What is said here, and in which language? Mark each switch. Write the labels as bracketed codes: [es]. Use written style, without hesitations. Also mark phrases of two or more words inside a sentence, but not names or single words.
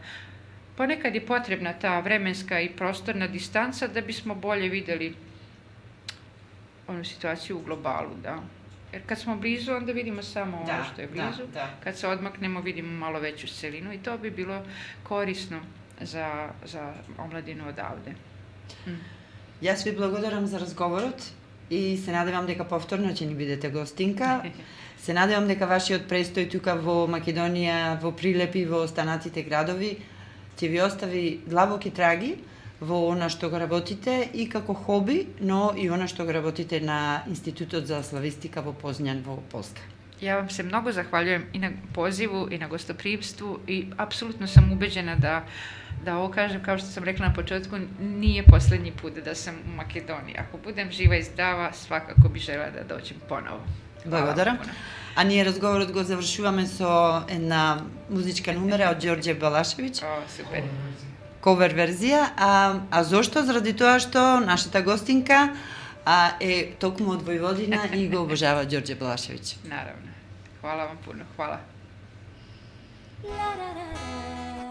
[sr] Ponekad je potrebna ta vremenska i prostorna distanca da bismo bolje videli onu situaciju u globalu, da. Jer kad smo blizu, onda vidimo samo ono što je blizu. Kad se odmaknemo, vidimo malo veću celinu i to bi bilo korisno za omladinu odavde. [mk] Јас ви благодарам за разговорот и се надевам дека повторно ќе ни бидете гостинка. Се надевам дека вашиот престој тука во Македонија, во Прилепи, во останатите градови, ќе ви остави длабоки траги во она што го работите и како хоби, но и она што го работите на Институтот за славистика во Познјан во Полска. [sr] Ja vam se mnogo zahvaljujem i na pozivu i na gostoprimstvu i apsolutno sam ubeđena da ovo kažem, kao što sam rekla na početku, nije poslednji put da sam u Makedoniji. Ako budem živa i zdrava, svakako bi želela da dođem ponovo. [mk] Благодарам. А ние разговорот го завршуваме со една музичка numera од Ѓорѓе Балашевиќ. [sr] O, super. [mk] Ковер верзија, а зошто? Заради тоа што нашата гостинка е токму од Војводина и го обожава Ѓорѓе Балашевиќ. [sr] Naravno. Hvala vam puno. Hvala. La, la, la, la.